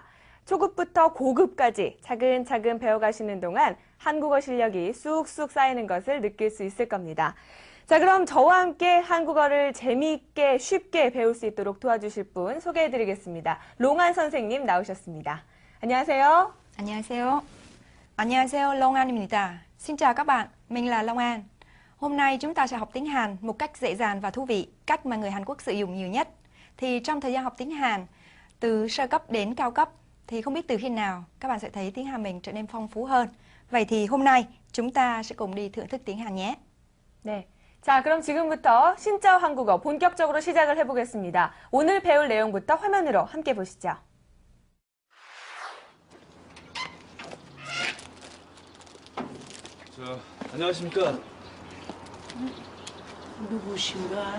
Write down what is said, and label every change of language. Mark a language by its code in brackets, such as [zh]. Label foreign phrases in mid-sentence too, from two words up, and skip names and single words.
[ko] 초급부터 고급까지 차근차근 배워가시는 동안 한국어 실력이 쑥쑥 쌓이는 것을 느낄 수 있을 겁니다. 자, 그럼 저와 함께 한국어를 재미있게 쉽게 배울 수 있도록 도와주실 분 소개해드리겠습니다. 롱안 선생님 나오셨습니다. 안녕하세요. 안녕하세요. 안녕하세요, Long An입니다. [vi] Xin chào các bạn, mình là Long An. Hôm nay chúng ta sẽ học tiếng Hàn một cách dễ dàng và thú vị, cách mà người Hàn Quốc sử dụng nhiều nhất. Thì trong thời gian học tiếng Hàn, từ sơ cấp đến cao cấp, thì không biết từ khi nào các bạn sẽ thấy tiếng Hàn mình trở nên phong phú hơn. Vậy thì hôm nay chúng ta sẽ cùng đi thưởng thức tiếng Hàn nhé. [ko] 네. 자, 그럼 지금부터 신짜오 한국어 본격적으로 시작을 해보겠습니다. 오늘 배울 내용부터 화면으로 함께 보시죠. 안녕하십니까? 누구신가?